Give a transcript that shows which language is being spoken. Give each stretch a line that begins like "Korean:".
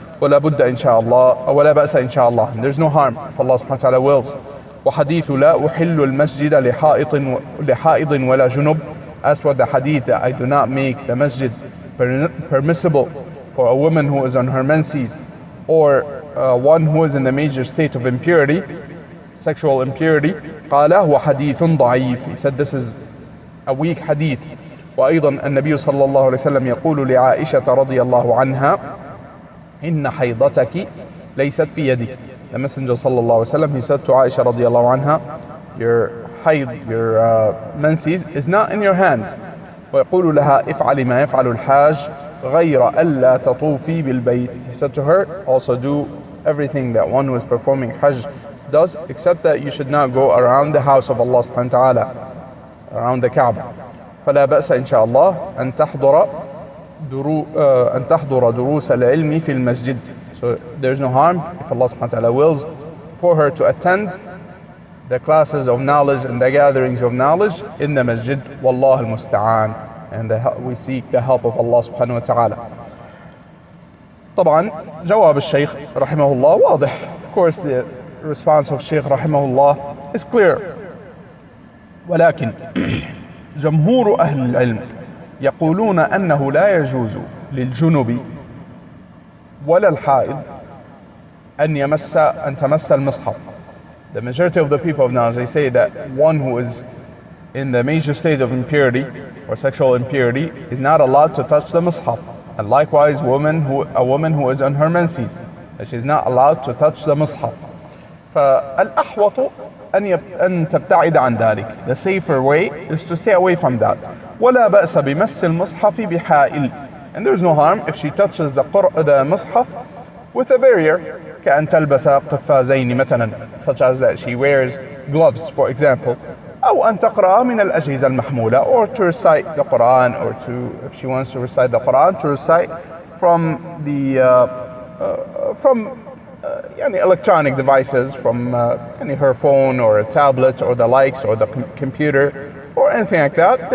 Arabic: ولا بد إن شاء الله ولا بأس إن شاء الله.
English: There's no harm if Allah subhanahu wa ta'ala wills.
Arabic: وحديث لا أحل المسجد لحائض ولا جنب.
English: As for the hadith that I do not make the masjid permissible for a woman who is on her menses or one who is in the major state of impurity, sexual impurity.
Arabic: قال هو حديث ضعيف.
English: He said this is a weak hadith.
Arabic: وأيضا النبي صلى الله عليه وسلم يقول لعائشة رضي الله عنها إن حيضتك ليست في يدك.
English: The Messenger صلى الله عليه وسلم, he said to Aisha رضي الله عنها, your hayd, your menses is not in your hand.
Arabic: ويقول لها افعلي ما يفعل الحاج غير ألا تطوفي بالبيت.
English: He said to her, also do everything that one who is performing Hajj does, except that you should not go around the house of Allah subhanahu wa ta'ala, around the Kaaba.
Arabic: فلا بأس إن شاء الله أن تحضر دروس العلم في المسجد.
English: So there's no harm if Allah subhanahu wa ta'ala wills for her to attend the classes of knowledge and the gatherings of knowledge in the masjid.
Arabic: Wallah al-musta'an.
English: And we seek the help of Allah subhanahu wa ta'ala.
Arabic: طبعا جواب الشيخ رحمه الله واضح.
English: Of course the response of Shaykh رحمه الله is clear.
Arabic: ولكن جمهور أهل العلم يقولون أنه لا يجوز للجنب ولا الحائض أن تمس المصحف.
English: The majority of the people of knowledge, they say that one who is in the major state of impurity or sexual impurity is not allowed to touch the mushaf. And likewise, a woman who is on her menses, that she's not allowed to touch the mushaf.
Arabic: فالأحوط أن تبتعد عن ذلك.
English: The safer way is to stay away from that.
Arabic: ولا بأس بمس المصحف بحائل.
English: And there's no harm if she touches the mushaf with a barrier.
Arabic: كأن تلبس قفازين مثلا,
English: such as that she wears gloves, for example.
Arabic: أو أن تقرأ من الأجهزة المحمولة,
English: or to recite the Quran, or to, if she wants to recite the Quran, to recite from the electronic devices, from her phone or a tablet or the likes, or the computer or anything like that.